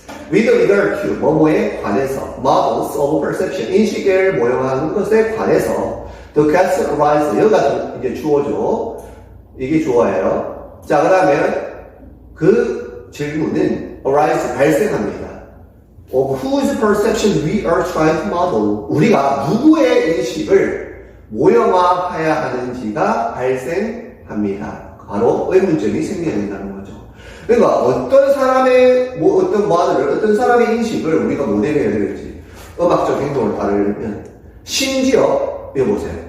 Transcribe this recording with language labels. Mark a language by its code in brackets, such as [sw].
[en] With regard to [ko] 뭐뭐에 관해서 [en] models of perception [ko] 인식을 모형화하는 것에 관해서 [en] the question arises [ko] 여기가 이제 주어죠. 이게 주어예요. 자, 그 다음에 그 질문은 arise 발생합니다. [en] Of whose perception we are trying to model. [ko] 우리가 누구의 인식을 모형화해야 하는지가 발생합니다. 바로 의문점이 생겨야 된다는 거죠. 그러니까 어떤 사람의 어떤 사람의 인식을 우리가 모델해야 될지 음악적 행동을 따르려면 심지어 보세요.